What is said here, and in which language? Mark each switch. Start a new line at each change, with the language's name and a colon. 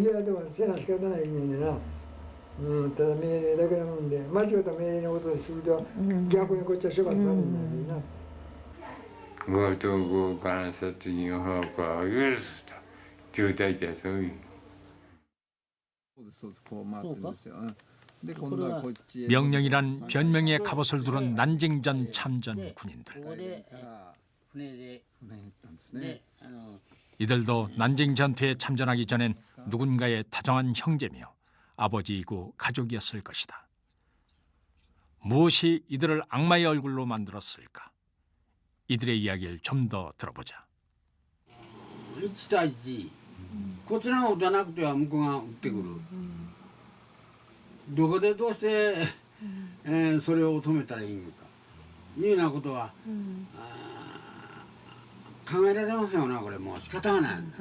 Japanese: 嫌でもせな仕方ないねんでな。ただ命令だけのもんで間違った命令のことですると逆にこっちは処罰されるんだよな。強盗強姦殺人放火を許すと旧体ってそういう。
Korean: 명령이란 변명의 갑옷을 두른 난징전 참전 군인들. 이들도 난징 전투에 참전하기 전엔 누군가의 다정한 형제며 아버지이고 가족이었을 것이다. 무엇이 이들을 악마의 얼굴로 만들었을까? 이들의 이야기를 좀 더 들어보자.
Japanese: こちらが撃たなくては向こうが撃ってくる。どこでどうして、それを止めたらいいのかいうようなことは、考えられませんよな、これもう仕方がない。